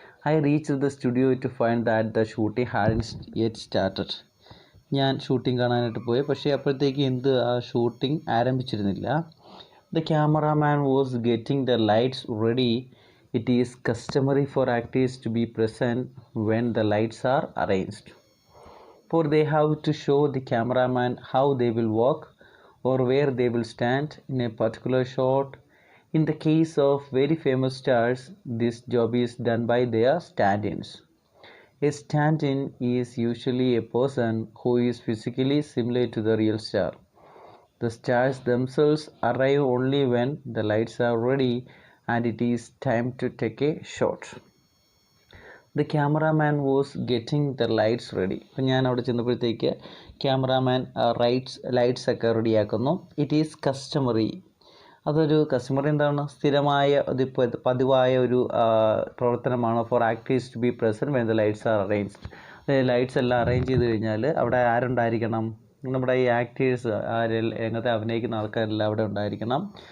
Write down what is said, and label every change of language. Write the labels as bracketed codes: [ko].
[en] I reach the studio to find that the shooting hadn't yet started. [ml] ഞാൻ shooting കാണാനായിട്ട് പോയി. പക്ഷേ അപ്പോഴത്തേക്ക് ആ shooting ആരംഭിച്ചിരുന്നില്ല. [en] The cameraman was getting the lights ready. It is customary for actors to be present when the lights are arranged. For they have to show the cameraman how they will walk or where they will stand in a particular shot. In the case of very famous stars, this job is done by their stand-ins. A stand-in is usually a person who is physically similar to the real star. The stars themselves arrive only when the lights are ready and it is time to take a shot. The cameraman was getting the lights ready. [ml] അപ്പം ഞാൻ അവിടെ ചെന്നപ്പോഴത്തേക്ക് cameraman lights ഒക്കെ റെഡിയാക്കുന്നു. [en] It is customary. [ml] അതൊരു customary എന്താണ്, സ്ഥിരമായ പതിവായ ഒരു പ്രവർത്തനമാണ്. [en] For actors to be present when the lights are arranged. [ml] അതായത് ലൈറ്റ്സ് എല്ലാം അറേഞ്ച് ചെയ്ത് കഴിഞ്ഞാൽ അവിടെ ആരുണ്ടായിരിക്കണം, നമ്മുടെ ഈ ആക്ടേഴ്സ് രംഗത്തെ അഭിനയിക്കുന്ന ആൾക്കാരെല്ലാം അവിടെ ഉണ്ടായിരിക്കണം.